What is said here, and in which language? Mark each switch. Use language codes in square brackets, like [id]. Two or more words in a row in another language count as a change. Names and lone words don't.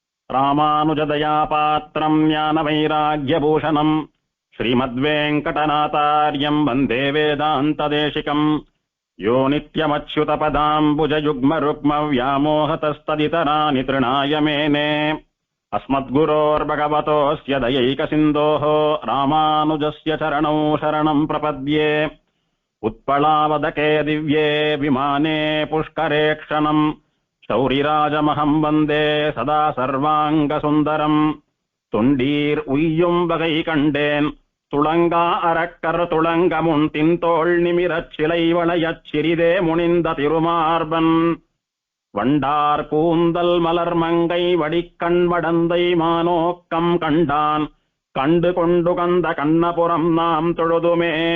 [sa] रामानुजदयापात्रं ज्ञानवैराग्यभूषणम् श्रीमद्वेङ्कटनाथार्यं वन्दे वेदान्तदेशिकम् यो नित्यमच्युतपदाम्बुजयुग्मरुक्मव्यामोहतस्तदितराणि तृणाय मेने अस्मद्गुरोर्भगवतोऽस्य दयैकसिन्धोः रामानुजस्य चरणौ शरणं प्रपद्ये उत्पलावदके दिव्ये विमाने पुष्करे क्षणम् शौरिराजमहं वन्दे सदा सर्वाङ्गसुन्दरम् [ta] தொண்டீர் உய்யும் வகை கண்டேன் துளங்கா அரக்கர் துளங்கமுன் தின்தோள் நிமிரச் சிலை வளையச் சிறிதே முனிந்த திருமார்பன் வண்டார் கூந்தல் மலர் மங்கை வடிக்கண் வடந்தை மானோக்கம் கண்டான் கண்டு கொண்டு கந்த கண்ணபுரம் நாம் தொழுதுமே.